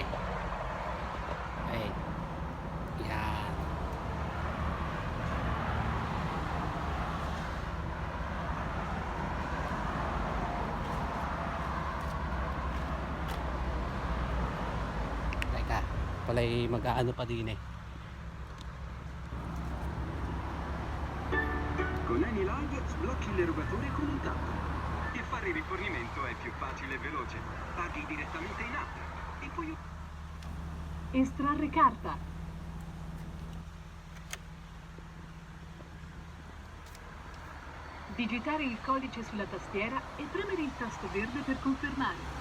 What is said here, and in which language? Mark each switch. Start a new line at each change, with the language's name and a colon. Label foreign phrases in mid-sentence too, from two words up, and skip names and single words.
Filipino: Ay. Yan. Teka, pala'y mag-aano pa din eh.
Italian: Con Eni Live sblocchi l'erogatore con un tap. E fare il rifornimento è più facile e veloce. Paghi direttamente in app e poi... Estrarre carta. Digitare il codice sulla tastiera e premere il tasto verde per confermare.